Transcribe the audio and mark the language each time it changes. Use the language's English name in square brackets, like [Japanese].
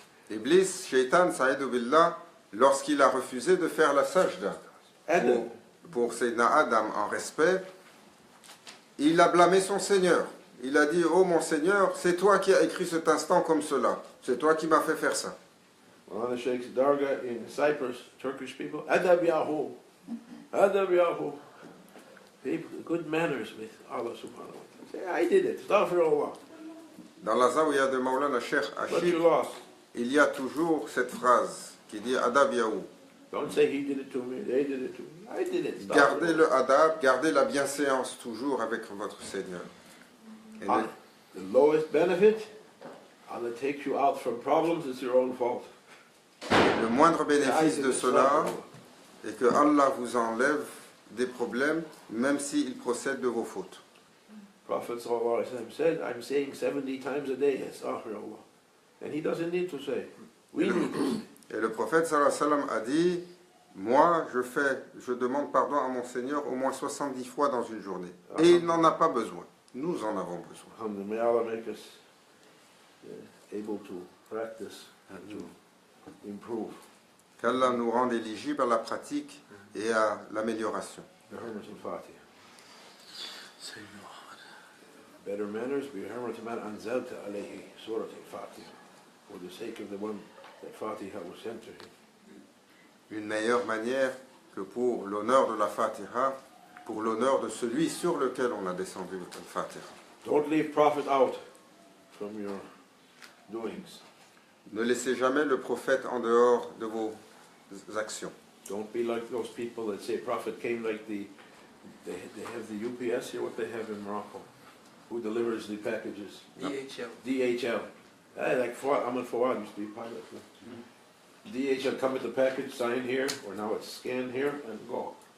[French] Iblis, Shaitan, Sa'idou Billah, lorsqu'il a refusé de faire la sajda pour Sayyidina Adam en respect, il a blâmé son Seigneur. Il a dit, oh mon Seigneur, c'est toi qui as écrit cet instant comme cela. C'est toi qui m'as fait faire ça. [English] One of the sheikhs Darga in Cyprus, Turkish people, Adab Yahu, Adab Yahu. People, good manners with Allah subhanahu wa ta'ala. Say, I did it, astaghfirullah. [French] Dans la Zawiya de Maulana Sheikh [English] But you [French] Ashif, [English] lost. [French] il y a toujours cette phrase qui dit Adab Yahou. [English] Don't say he did it to me, they did it to me. I did it. [French] Gardez le adab, gardez la bienséance toujours avec votre Seigneur. Et [English] The lowest benefit, Allah takes you out from problems, it's your own fault. [French] le moindre bénéfice de cela est que Allah vous enlève des problèmes, même s'il procède de vos fautes. [English] Prophet sallallahu alayhi wa sallam said, I'm saying 70 times a day, astaghfirullah. And he doesn't need to say. We need to say. [French] Et le prophète sallallahu alayhi wa sallam a dit, moi je demande pardon à mon Seigneur au moins 70 fois dans une journée. Et il n'en a pas besoin. Nous en avons besoin. [English] Alhamdulillah, may Allah make us able to practice and to improve. [French] Qu'Allah nous rende éligibles à la pratique et à l'amélioration. [Arabic] بحرمة الفاتحة. [English] Better manners, [Arabic] بحرمة من أنزلت عليه سورة الفاتحة. [English] For the sake of the one that Fatiha was sent to him. [French] Une meilleure manière que pour l'honneur de la Fatiha, pour l'honneur de celui sur lequel on a descendu le Fatiha. [English] Don't leave Prophet out from your doings. [French] Ne laissez jamais le prophète en dehors de vos actions. [English] Don't be like those people that say Prophet came like they have the UPS here, what they have in Morocco, who delivers the packages. DHL. DHL. Like Ahmed Fawad used to be a pilot. DHL come with the package, sign here, or now it's scanned here, and go.